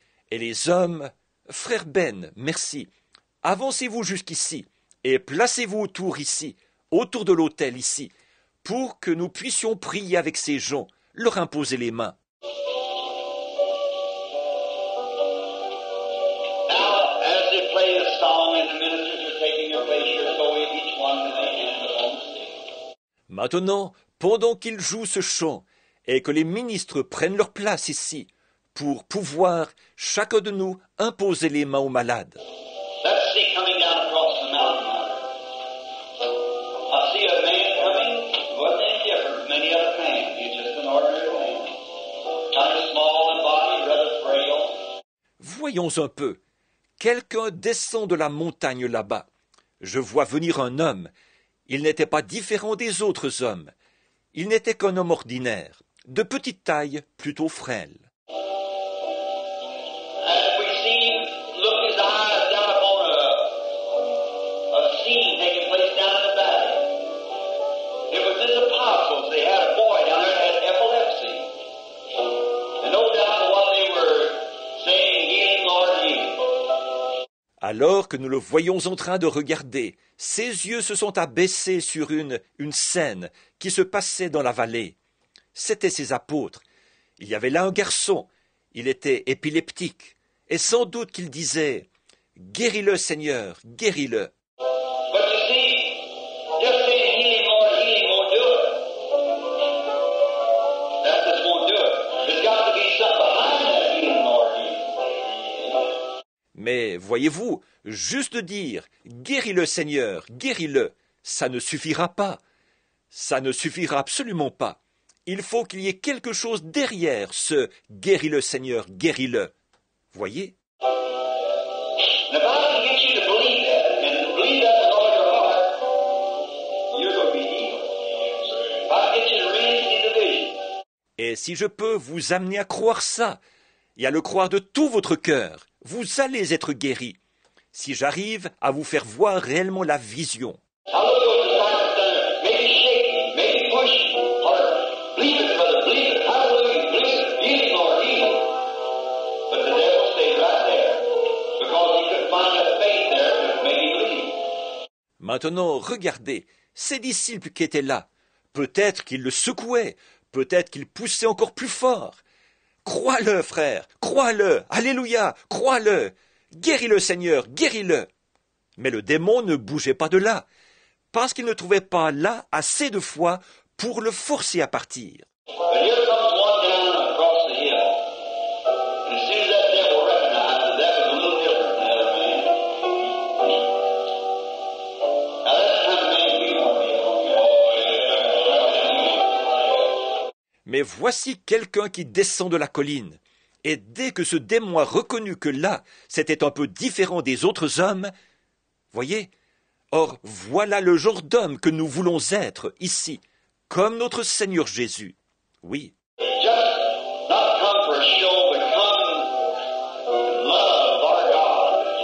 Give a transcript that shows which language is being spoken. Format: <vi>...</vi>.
<fr>Et les hommes, frère Ben, merci, avancez-vous jusqu'ici, et placez-vous autour ici, autour de l'autel ici, pour que nous puissions prier avec ces gens, leur imposer les mains.</fr> <en>Now, as they play the song and the ministers are taking their place here, so each one lay hands upon the sick.</en> <fr>Maintenant, pendant qu'ils jouent ce chant, et que les ministres prennent leur place ici, pour pouvoir, chacun de nous, imposer les mains aux malades.</fr> <en>Let's see coming down across the mountain now. I see a man coming, wasn't any different from any other man. He's just an ordinary man. Kind of small in body, rather frail.</en> <fr>Voyons un peu. Quelqu'un descend de la montagne là-bas. Je vois venir un homme. Il n'était pas différent des autres hommes. Il n'était qu'un homme ordinaire, de petite taille, plutôt frêle.</fr> <en>And we see him look his eyes down upon a scene taking place down in the valley. It was his apostles. They had a boy down there that had epilepsy. And no doubt what they were saying, healing, Lord, healing.</en> <fr>Alors que nous le voyons en train de regarder, ses yeux se sont abaissés sur une scène qui se passait dans la vallée. C'étaient ses apôtres. Il y avait là un garçon. Il était épileptique. Et sans doute qu'il disait « Guéris-le, Seigneur, guéris-le ».</fr> <en>But you see, just saying healing won't do it. That just won't do it. There's got to be something behind that healing, Lord, healing.</en> <fr>Mais voyez-vous, juste dire « Guéris-le, Seigneur, guéris-le », ça ne suffira pas. Ça ne suffira absolument pas. Il faut qu'il y ait quelque chose derrière ce « Guéris-le, Seigneur, guéris-le ». Voyez?</fr> <en>And if I can get you to believe that, and believe that with all your heart, you're going to be healed. If I can get you to really see the vision.</en> <fr>Et si je peux vous amener à croire ça, et à le croire de tout votre cœur, vous allez être guéris. Si j'arrive à vous faire voir réellement la vision.</fr> <en>Now look at what the disciples done. Maybe shaking, maybe pushing, or believe it, brother, believe it, hallelujah, believe it, healing, Lord, healing. But the devil stayed right there, because he couldn't find that faith there to make him believe.</en> <fr>Maintenant, regardez, ces disciples qui étaient là, peut-être qu'ils le secouaient, peut-être qu'ils poussaient encore plus fort. Crois-le, frère, crois-le, alléluia, crois-le, guéris-le, Seigneur, guéris-le. Mais le démon ne bougeait pas de là, parce qu'il ne trouvait pas là assez de foi pour le forcer à partir.</fr> <en>But here comes one down across the hill. And as soon as that devil recognized that that was a little different than the other man. Now that's the kind of man we want to be.</en> <fr>Mais voici quelqu'un qui descend de la colline. Et dès que ce démon a reconnu que là, c'était un peu différent des autres hommes, voyez, or voilà le genre d'homme que nous voulons être ici, comme notre Seigneur Jésus. Oui.</fr> <en>Just not come for a show, but come in love of our God.</en>